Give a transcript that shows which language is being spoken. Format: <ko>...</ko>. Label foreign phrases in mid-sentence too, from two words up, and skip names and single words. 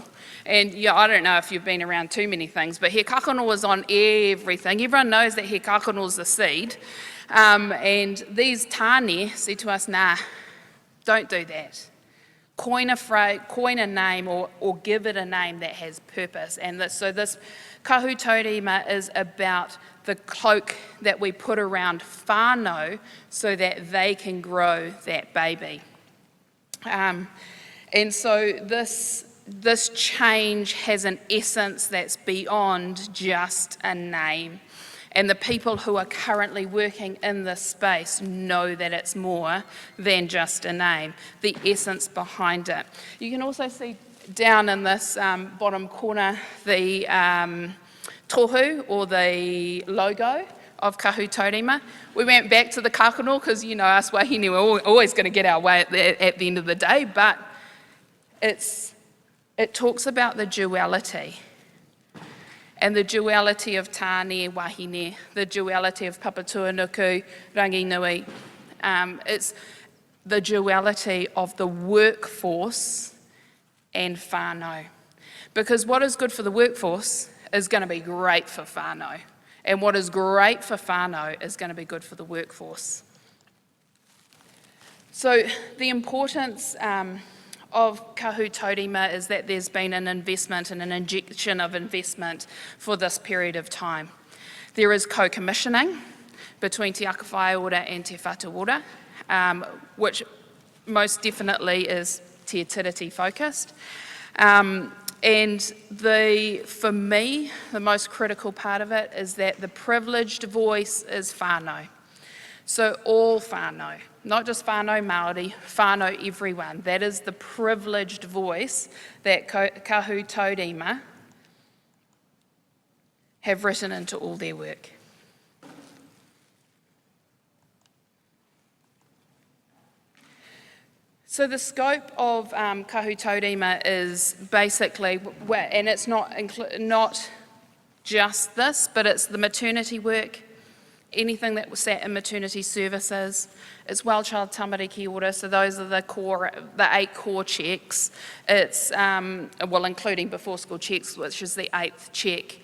<en>And yeah, I don't know if you've been around too many things, but he kakano was on everything. Everyone knows that he kakano is the seed. And these tāne said to us, nah, don't do that. Coin a name or give it a name that has purpose. And so this kahu taurima is about the cloak that we put around whānau so that they can grow that baby. And so this change has an essence that's beyond just a name. And the people who are currently working in this space know that it's more than just a name, the essence behind it. You can also see down in this bottom corner the tohu, or the logo of kahu taurima. We went back to the kakano because, you know, us wahine, we're always going to get our way at the end of the day, but it talks about the duality. And the duality of</en> <mi>tāne wahine,</mi> <en>the duality of papatuanuku, rangi nui. It's the duality of the workforce and whānau. Because what is good for the workforce is going to be great for whānau. And what is great for whānau is going to be good for the workforce. So the importance of kahu taurima is that there's been an investment and an injection of investment for this period of time. There is co-commissioning between Te Aka Whaiora and Te Whatuora, which most definitely is Te Tiriti focused. And for me, the most critical part of it is that the privileged voice is whānau. So all whānau, not just</en> <mi>whānau Māori,</mi> <en>whānau everyone. That is the privileged voice that kahu taurima have written into all their work. So the scope of kahu taurima is basically, and it's not just this, but it's the maternity work, anything that was sat in maternity services. It's well child tamariki order, so those are the 8 core checks. It's, including before school checks, which is the 8th check.</en>